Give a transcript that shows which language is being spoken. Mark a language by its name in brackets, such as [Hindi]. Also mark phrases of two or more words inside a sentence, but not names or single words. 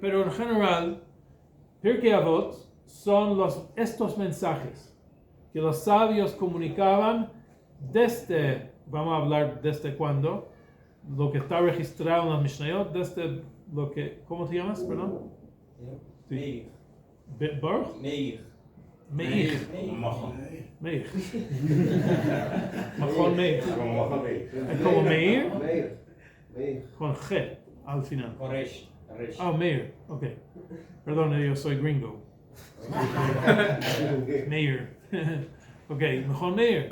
[Spanish] Pero en general, Pirkei Avot son estos mensajes que los sabios comunicaban desde, vamos a hablar desde cuándo, lo que está registrado en las Mishnayot, desde lo que, ¿cómo te llamas, perdón? Meir. Baruch? Meir. Meir. Meir. Mejor Meir. ¿Es como Meir? Meir. Con G al final. Koresh. Ah, Meir, ok. Perdón, yo soy gringo. Meir. Ok, mejor Meir.